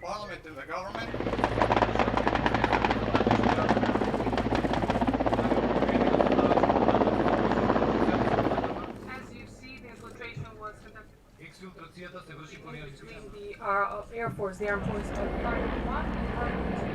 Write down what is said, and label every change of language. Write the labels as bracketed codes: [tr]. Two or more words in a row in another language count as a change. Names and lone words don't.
[en] government and the government. As you see, the infiltration was conducted [mk] Ексфилтрацијата се врши по [en] between the Air Force, the Armed Forces of Department 1 and Department